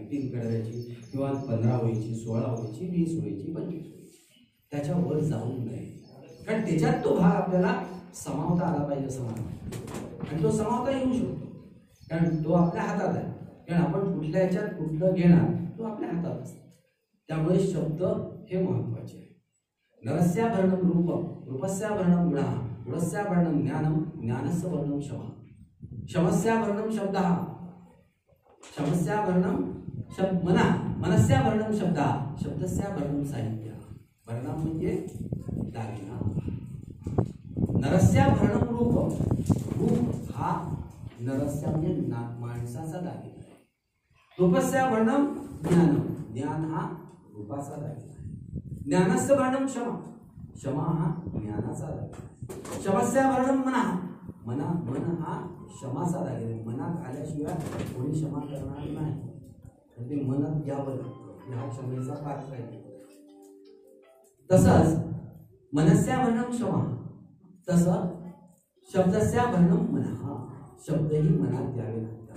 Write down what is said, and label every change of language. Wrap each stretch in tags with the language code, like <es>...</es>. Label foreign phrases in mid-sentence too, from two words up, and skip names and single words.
<mr>3 कडव्याची किंवा 15 ओळीची, 16 ओळीची, 20 ओळीची, 25 ओळीची, त्याच्यावर जाऊ नये. कारण त्याच्यात तो भाग आपल्याला समावता आला पाहिजे असं मला वाटतं. आणि तो समावता येऊ शकतो कारण तो आपल्या हातात आहे. कारण आपण कुठल्या ह्याच्यात कुठलं घेणार तो आपल्या हातात असतो. त्यामुळे शब्द हे महत्वाचे आहे.</mr> <sa>नरस्याभरणम रूपम, रूपस्याभरणम गुणः, गुणस्याभरणम ज्ञानम, ज्ञानस्य वर्णम क्षमा, क्षमस्याभरणम शब्दः, क्षमस्याभरणम मना, मनस्याभरणम शब्दः, शब्दस्याभरणम साहित्य.</sa> <mr>भरणम म्हणजे दागिना.</mr> <sa>नरस्याभरणम रूप,</sa> <mr>रूप हा नरस्या म्हणजे माणसाचा दागिना आहे.</mr> <sa>रूपस्याभरणम ज्ञानम,</sa> <mr>ज्ञान हा रूपाचा दागिना आहे.</mr> <sa>ज्ञानस्य वर्णम क्षमा,</sa> <mr>क्षमा हा ज्ञानाचा दागिना आहे.</mr> <sa>क्षमस्याभरणम मना,</sa> <mr>मन हा क्षमाचा दागिना आहे. मनात आल्याशिवाय कोणी क्षमा करणार नाही. ते मनात घ्यावं लागतं, ह्या क्षमेचा पात्र आहे. तसंच</mr> <sa>मनस्याभरणम क्षमा,</sa> <mr>तसं</mr> <sa>शब्दस्याभरणम मनः,</sa> <mr>शब्दही मनात द्यावे लागतात.</mr>